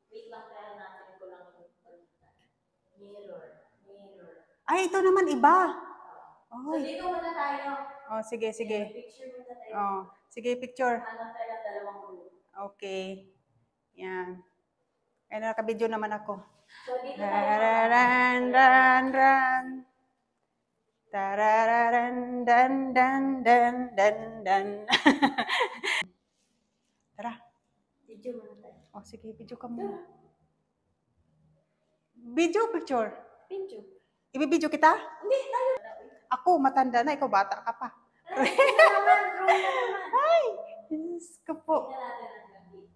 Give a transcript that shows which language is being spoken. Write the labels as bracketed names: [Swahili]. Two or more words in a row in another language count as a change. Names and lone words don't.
[Filipino] Ay, ito naman iba. So, dito muna tayo. Oh, sige, sige. Picture muna tayo. Oh, sige, picture. Hanap tayo ng dalawang group. Okay. Yan. Ay, nakabidyo naman ako. So, dito tayo. Tararan, ran, ran. Tararan, dan, dan, dan, dan, dan. Tara. Video muna tayo. Oh, sige, video ka muna. Video, picture. Video. Ibibidyo kita? Hindi, tayo. Ako, matanda na. Ikaw, bata ka pa. Ay, Diyos ko po. Tingnan natin hanggang dito.